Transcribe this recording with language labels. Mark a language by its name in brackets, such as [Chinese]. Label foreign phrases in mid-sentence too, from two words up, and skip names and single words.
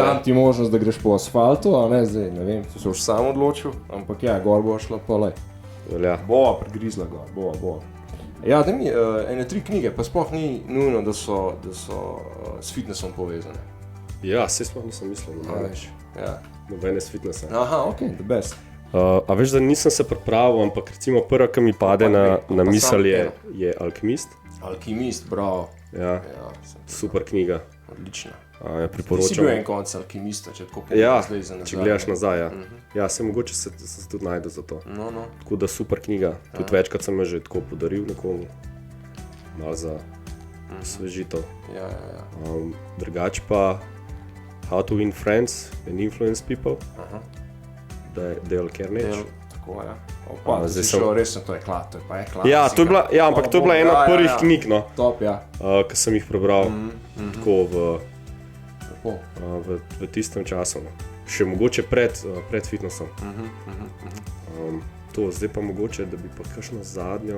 [Slovenian] Dam ti možnost, da greš po asfaltu, a ne, zdaj, ne vem, to se boš sam odločil, ampak ja, gor boš šla pa lej. Bova prigrizla gor, bova. Ja, da mi, 3 knjige, pa sploh ni nujno, da so s fitnessom povezane. Ja, se sploh nisem mislil, nobene s fitnessa. [English] Aha, ok, the best. [Slovenian] A veš, da nisem se pripravil, ampak recimo prva, ki mi pade na misel je Alkimist. Alkimist, bravo. Ja, super knjiga. Odlična. Priporočam. Ti si bil en konc Alkimista, če tako pogledaš zdaj za nazaj. Če gledaš nazaj, Ja, se mogoče se tudi najde za to. Tako da super knjiga. Tudi večkrat sem jo že tako podaril nekomu. Malo za svežitev. Drugače pa How to Win Friends and Influence People. Dale Carnegie. Tako, ja. Zdaj sem šel resno, to je klasika. Ja, ampak to je bila ena prvih knjig, no. Top, ja. Ki sem jih prebral tako v tistem času. Še mogoče pred fitnessom. Zdaj pa mogoče, da bi pa kakšno zadnjo...